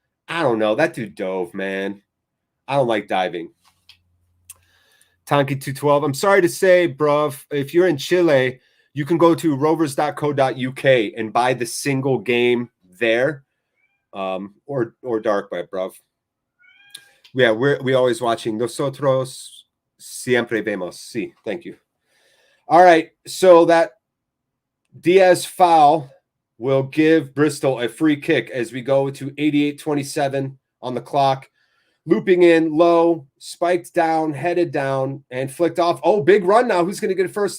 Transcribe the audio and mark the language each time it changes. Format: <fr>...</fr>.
<en>I don't know. That dude dove, man. I don't like diving. Tonky212. I'm sorry to say, bruv, if you're in Chile, you can go to rovers.co.uk and buy the single game there. Or dark web, bruv. Yeah, we always watching.</en> <es>Nosotros siempre vemos.</es> <en>Sí, thank you. All right, so that Diaz foul will give Bristol a free kick as we go to 88-27 on the clock. Looping in low, spiked down, headed down, and flicked off. Oh, big run now. Who's going to get it first?</en>